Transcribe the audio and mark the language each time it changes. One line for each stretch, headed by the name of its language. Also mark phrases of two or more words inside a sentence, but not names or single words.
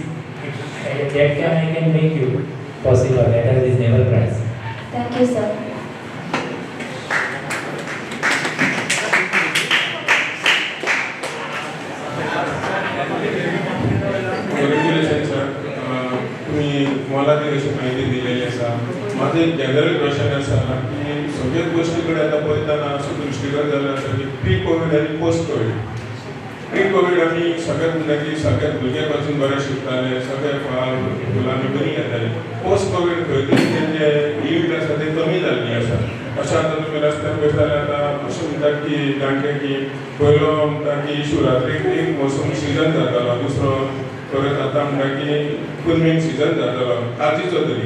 English: That I can make you possible at a reasonable price. Thank you, sir. Congratulations, sir.
Konkani: तुम्ही मला ती अशी माहिती दिलेली आसा. माझं एक
English: general question
Konkani: आसा की सगळ्याच गोष्टीकडे आता पळयतना असो दृश्टीगत जाल्लो आसा की
English: pre covid
Konkani: आनी
English: post covid. pre covid
Konkani: आमी सगळ्यात भुरगे पासून बरे शिकताले, सगळे
English: post covid
Konkani: खंय तरी तेंचे लिमीट आसा ते कमी जाल्ली आसा. अशें आतां तुमी रस्त्यार पळयता जाल्यार आतां अशें म्हणटात की जाणटे की पयलो म्हणटा की शिवरात्रीक एक मोसम सिजन जातालो, दुसरो परत आतां म्हणटा की कुल्मींग सिजन जातालो काजीचो तरी.